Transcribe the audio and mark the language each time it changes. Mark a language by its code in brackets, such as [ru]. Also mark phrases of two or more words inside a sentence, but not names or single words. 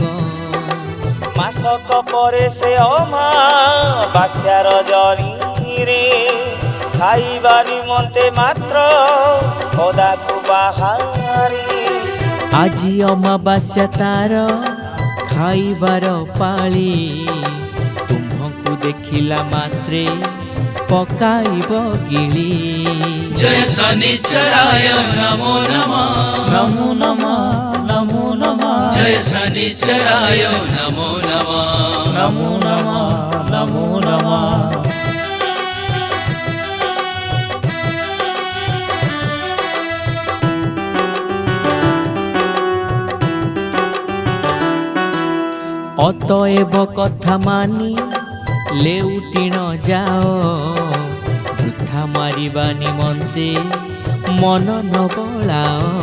[or] ମାସକ ପରେ ସେ ଅମାବାସ୍ୟାର ଜନିରେ ଖାଇବା ନିମନ୍ତେ ମାତ୍ର ପଦାକୁ ବାହାରି। ଆଜି ଅମାବାସ୍ୟା ତାର ଖାଇବାର ପାଳି ତୁମ୍ଭଙ୍କୁ ଦେଖିଲା ମାତ୍ରେ ପକାଇବ ଗିଳି। [sa] जय शनिश्चराय नमो नमः ନମୋ ନମଃ ନମୋ ନମଃ जय शनिश्चराय नमो नमः ନମୋ ନମଃ ନମୋ ନମଃ। [or] ଅତଏବ କଥା ମାନି ଲେଉଟିଣ ଯାଅ ବୃଥା ମାରିବା ନିମନ୍ତେ ମନ ନ ବଳାଅ।